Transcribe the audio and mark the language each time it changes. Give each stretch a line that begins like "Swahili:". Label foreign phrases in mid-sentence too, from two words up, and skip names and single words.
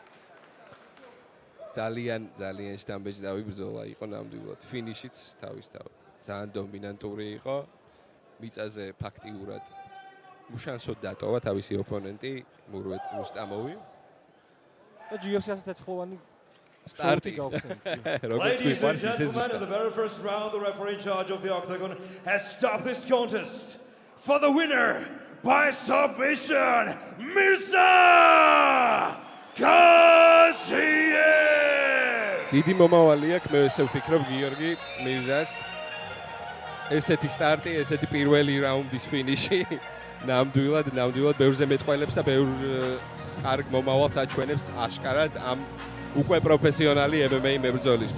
Georgian: ძალიან შთამბეჭდავი ბრძოლა იყო ნამდვილად. ფინიშიც თავისთავად ძალიან დომინანტური იყო. მიწაზე ფაქტიურად უშანსოდ დატოვა თავისი ოპონენტი მურვეთ მუსტამოვი. და GFC-ას ეცხოვანი სტარტი.
English: Ladies and gentlemen, in the very first round, the referee in charge of the octagon has stopped this contest for the winner by submission, Mirza Gaziev.
Georgian: დიდი მომავალი აქვს, მე ესე ვფიქრობ გიორგი მირზას. ესეთი სტარტი, ესეთი პირველი რაუნდის ფინიში. ნამდვილად ბევრზე მეტყველებს და ბევრ კარგ მომავალს აჩვენებს აშკარად ამ უკვე პროფესიონალი MMA მებრძოლისთვის.